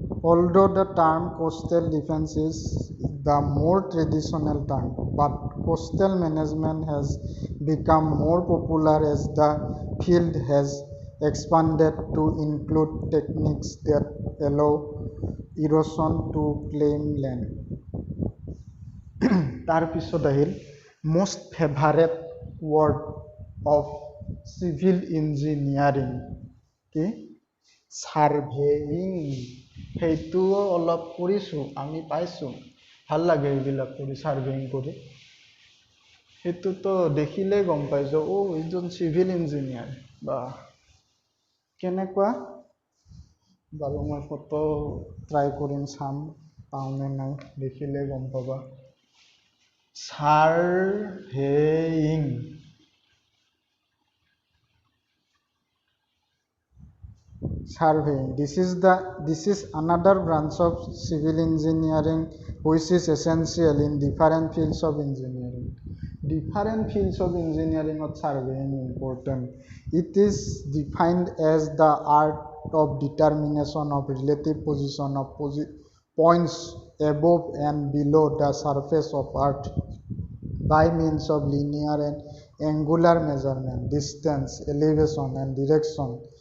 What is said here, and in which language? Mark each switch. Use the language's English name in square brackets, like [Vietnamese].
[English] Although the term coastal defense is the more traditional term, but coastal management has become more popular as the field has expanded to include techniques that allow erosion to claim land. [Assamese] তাৰপিছত আহিল [English] most favorite word of civil engineering, কি? [Assamese] সাৰ্ভেয়িং। সেইটোও অলপ কৰিছোঁ, আমি পাইছোঁ, ভাল লাগে এইবিলাক কৰি, সাৰ্ভেয়িং কৰি। সেইটোতো দেখিলেই গম পাইছোঁ, এইজন চিভিল ইঞ্জিনিয়াৰ, বা কেনেকুৱা বাৰু। মই ফটো ট্ৰাই কৰিম, চাম পাওঁনে নাই, দেখিলে গম পাবা। [English] সাৰ্ভেয়িং, surveying. This is another branch of civil engineering which is essential in different fields of engineering. Different fields of engineering of surveying important. It is defined as the art of determination of relative position of points above and below the surface of earth by means of linear and angular measurement, distance, elevation and direction.